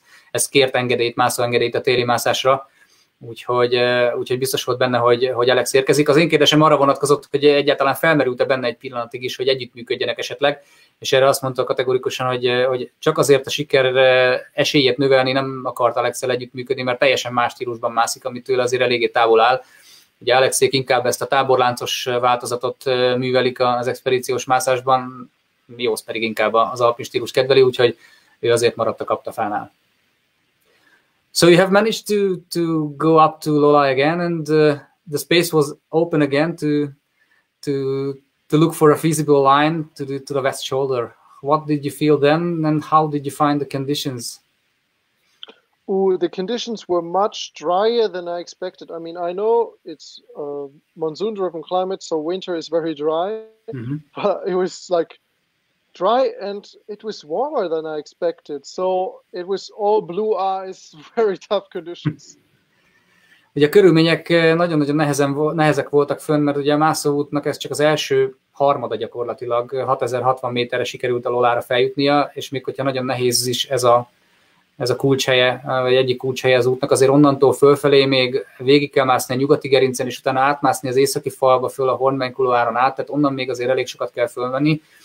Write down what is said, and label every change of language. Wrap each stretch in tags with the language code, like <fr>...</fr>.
<hu>ez kért engedélyt, mászóengedélyt a téli mászásra, úgyhogy biztos volt benne, hogy Alex érkezik. Az én kérdésem arra vonatkozott, hogy egyáltalán felmerült-e benne egy pillanatig is, hogy együttműködjenek esetleg, és erre azt mondta kategorikusan, hogy csak azért a siker esélyét növelni nem akart Alex-el együttműködni, mert teljesen más stílusban mászik, amit tőle azért eléggé távol áll. Ugye Alexék inkább ezt a táborláncos változatot művelik az expedíciós mászásban, Jost pedig inkább az alpin stílus kedveli, úgyhogy ő azért maradt a kaptafánál.</hu> <en>So you have managed to go up to Lola again, and the space was open again to look for a feasible line to the west shoulder. What did you feel then, and how did you find the conditions? The conditions were much drier than I expected. I mean, I know it's a monsoon-driven climate, so winter is very dry, but it was dry, and it was warmer than I expected. So it was all blue eyes, very tough conditions.</en> <hu>Ugye a körülmények nagyon-nagyon nehezek voltak fönn, mert ugye a mászóútnak ez csak az első harmada gyakorlatilag, 6060 méterre sikerült a Lolára feljutnia, és még hogyha nagyon nehéz is ez a kulcshelye, vagy egyik kulcshelye az útnak, azért onnantól fölfelé még végig kell mászni a nyugati gerincen, és utána átmászni az északi falba föl a Hornbein-kuloáron át, tehát onnan még azért elég sokat kell fölmenni,</hu>